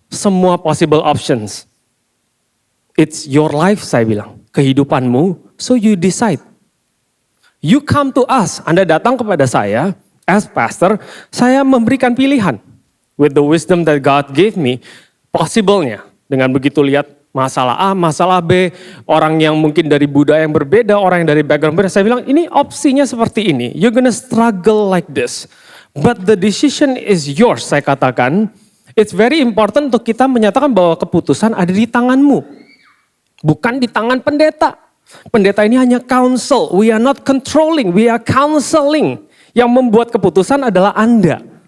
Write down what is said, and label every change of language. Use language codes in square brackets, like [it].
[en] semua possible options. It's your life, [id] saya bilang. Kehidupanmu, [en] so you decide. You come to us, [id] Anda datang kepada saya, [en] as pastor, [id] saya memberikan pilihan. [en] With the wisdom that God gave me, possible-nya. [id] Dengan begitu lihat masalah A, masalah B, orang yang mungkin dari budaya yang berbeda, orang yang dari background berbeda, saya bilang ini opsinya seperti ini. [en] You're gonna struggle like this. But the decision is yours, [id] saya katakan. [en] It's very important [id] untuk kita menyatakan bahwa keputusan ada di tanganmu. Bukan di tangan pendeta. Pendeta ini hanya counsel. [en] We are not controlling, we are counseling. [id] Yang membuat keputusan adalah Anda.